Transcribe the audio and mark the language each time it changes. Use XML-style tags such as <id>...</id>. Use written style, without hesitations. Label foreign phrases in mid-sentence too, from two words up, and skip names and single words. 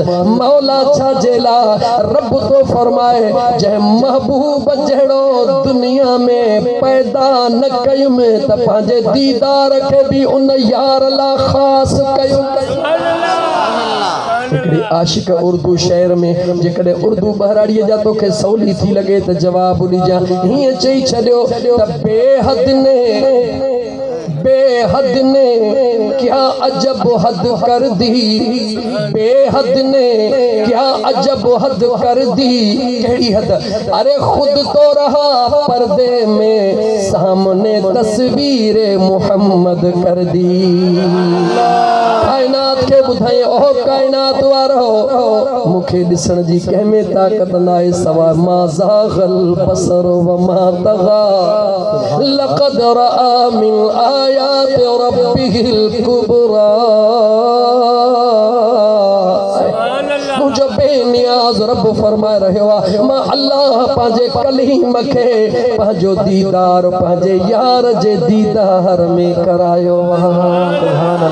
<sd>मौला छा जेला रब तो फरमाए जंहिं महबूब जहिड़ो दुनिया में पैदा न कयुमि त पंहिंजे दीदार खे बि उन यार ला ख़ासि कयो। आशिक उर्दू शेर में जेकॾहिं उर्दू बहराड़ीअ जा तोखे सवली थी लॻे त जवाब ॾिजां। हीअं चई छॾियो त</sd> <ur>بےحد نے کیا عجب حد کر دی, بےحد نے کیا عجب حد کر دی.</ur> <sd>केड़ी हद?</sd> <ur>ارے خود تو رہا پردے میں، سامنے تصویر محمد کر دی.</ur> <sd>कायनात के बुधाई ओ कायनात वारो मूंखे ॾिसण जी कंहिंमें ताक़त नाहे सवाइ</sd> <ar>ما زاغ البصر وما طغى لقد رأى من آيات ربه الكبرى.</ar> <sd>मुझो बेनियाज़ रब फरमाए रहियो आहे मां अल्लाह पंहिंजे कलीम खे पंहिंजो दीदार पंहिंजे यार जे दीदार में करायो आहे।</sd>